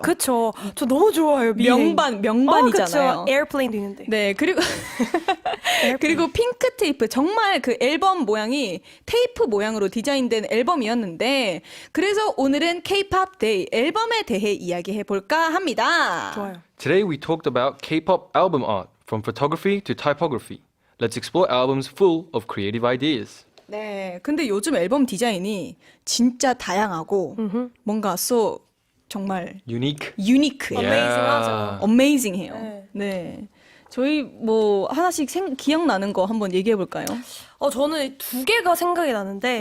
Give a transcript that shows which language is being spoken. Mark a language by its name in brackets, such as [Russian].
[Korean] 그쵸. 저 너무 좋아요. 미행. 명반이잖아요. 그쵸. 에어플레인도 있는데. 네, 그리고 그리고 핑크 테이프 정말 그 앨범 모양이 테이프 모양으로 디자인된 앨범이었는데 그래서 오늘은 K-pop Day 앨범에 대해 이야기해 볼까 합니다. 좋아요. [English] Today we talked about K-pop album art from photography to typography. Let's explore albums full of creative ideas. [Korean] 네, 근데 요즘 앨범 디자인이 진짜 다양하고 뭔가 정말 [English] Unique. [Korean] 유니크해요. 어메이징하죠. 어메이징해요. 네. 네. 저희 뭐 하나씩 기억나는 거 한번 얘기해 볼까요? 저는 두 개가 생각이 나는데